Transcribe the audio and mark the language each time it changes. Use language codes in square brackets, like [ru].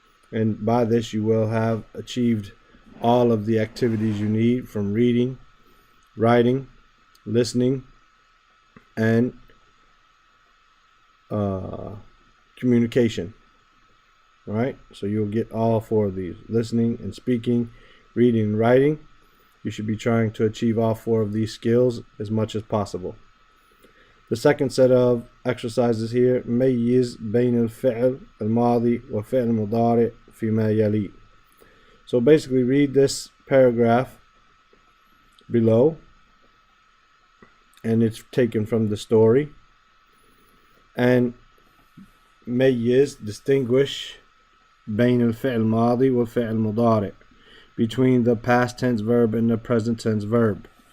[en] And by this you will have achieved all of the activities you need, from reading, writing, listening, and communication. Right? So you'll get all four of these: listening and speaking, reading and writing. You should be trying to achieve all four of these skills as much as possible. The second set of exercises here: [ar] ميز بين الفعل الماضي والفعل المضارع فيما يلي. [en] So basically read this paragraph below, and it's taken from the story. And [ar] ميز, [en] distinguish, [ar] بين الفعل الماضي والفعل المضارع, [en] between the past tense verb and the present tense verb.